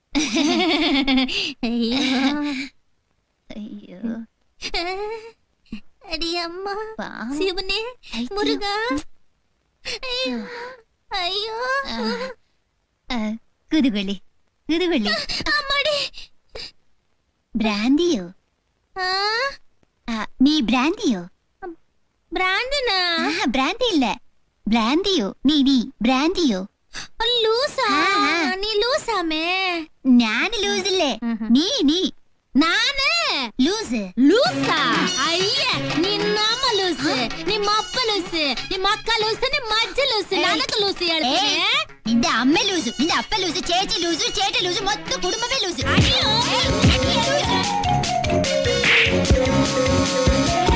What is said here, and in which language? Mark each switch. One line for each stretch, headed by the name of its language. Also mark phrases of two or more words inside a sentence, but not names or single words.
Malayalam: അയ്യോ അയ്യോ അടിയമ്മ ശിവനെ മുരുക അയ്യോ കുതുകൊള്ളി കുതുകൊള്ളി അമ്മടി ബ്രാൻഡിയോ നീ ബ്രാൻഡിയോ ബ്രാൻഡിനാ ബ്രാൻഡി ഇല്ല ബ്രാൻഡിയോ നീ ബ്രാൻഡിയോ ലൂസാ നീ ലൂസാമേ ഞാൻ ലൂസില്ലേ നീ
Kannada: ನಾನೇ ಲೂಸ್ ಲೂಸಾ ಅಯ್ಯ ನಿನ್ನಮ್ಮ ಲೂಸ್ ನಿಮ್ಮ ಅಪ್ಪ ಲೂಸ್ ನಿಮ್ಮ ಅಕ್ಕ ಲೂಸ್ ನಿಮ್ಮ ಅಜ್ಜ ಲೂಸ್ ನನಗೆ ಲೂಸ್ ಹೇಳ್ತೀನಿ ನಿಂದ ಅಮ್ಮ ಲೂಸ್ ನಿಂದ ಅಪ್ಪ ಲೂಸ್ ಚೇಚಿ ಲೂಸ್ ಚೇಟ ಲೂಸ್ ಮತ್ತು ಕುಟುಂಬವೇ ಲೂಸ್